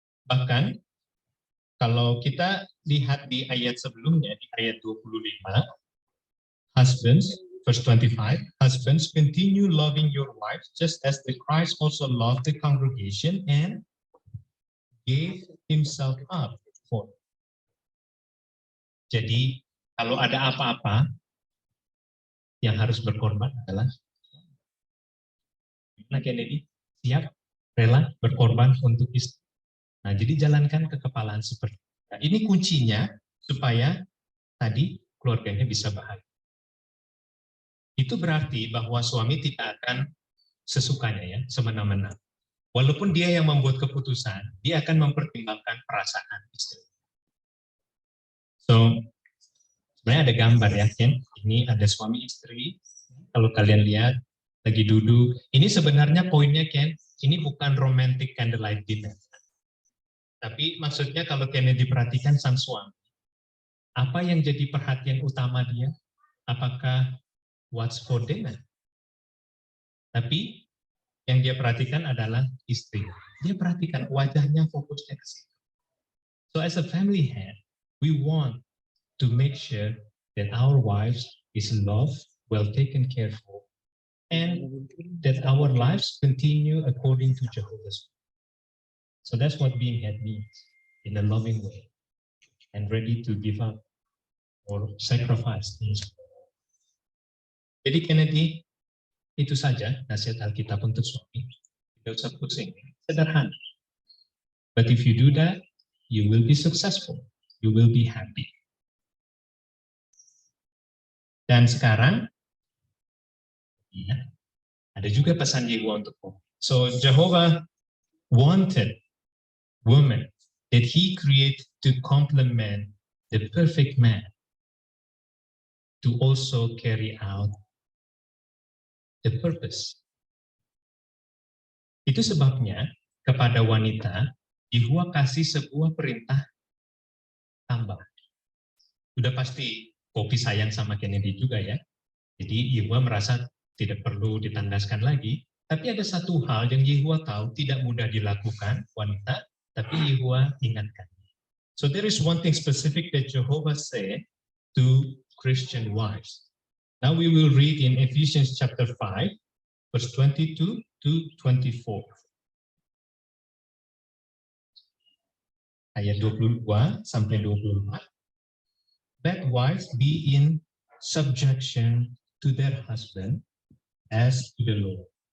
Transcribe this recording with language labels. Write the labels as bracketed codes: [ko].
[id] Bahkan kalau kita lihat di ayat sebelumnya, di ayat 25, [en] husbands, verse 25, husbands, continue loving your wives just as the Christ also loved the congregation and gave himself up for. [id] Jadi kalau ada apa-apa yang harus berkorban adalah Kennedy siap rela berkorban untuk istri. Nah, jadi jalankan kekepalaan seperti itu. Nah, ini kuncinya supaya tadi keluarganya bisa bahagia. Itu berarti bahwa suami tidak akan sesukanya ya, semena-mena. Walaupun dia yang membuat keputusan, dia akan mempertimbangkan perasaan istri. So, sebenarnya ada gambar ya, Ken. Ini ada suami istri. Kalau kalian lihat, lagi duduk. Ini sebenarnya poinnya, Ken, ini bukan [en] romantic candlelight dinner. [id] Tapi maksudnya kalau Kennedy diperhatikan sang suami, apa yang jadi perhatian utama dia? Apakah [en] what's for dinner? [id] Tapi yang dia perhatikan adalah istri. Dia perhatikan wajahnya, fokusnya ke situ. [en] So as a family head, we want to make sure that our wives is loved, well taken care of, and that our lives continue according to Jehovah's. So that's what being head means, in a loving way, and ready to give up or sacrifice things. [id] Jadi Kennedy, itu saja nasihat Alkitab untuk suami. Tidak usah pusing, sederhana. [en] But if you do that, you will be successful. You will be happy. [id] Dan sekarang, ya, ada juga pesan Yehuwa untukmu. [en] So Jehovah wanted woman that he created to complement the perfect man to also carry out the purpose. [id] Itu sebabnya kepada wanita, Yehuwa kasih sebuah perintah tambah. Sudah pasti Poppy sayang sama Kennedy juga ya. Jadi Yehuwa merasa tidak perlu ditandaskan lagi. Tapi ada satu hal yang Yehuwa tahu tidak mudah dilakukan wanita, tapi Yehuwa ingatkan. [en] So there is one thing specific that Jehovah said to Christian wives. Now we will read in Ephesians chapter 5, verse 22 to 24. [id] Ayat 22 sampai 24. [en] Let wives be in subjection to their husband as to the Lord.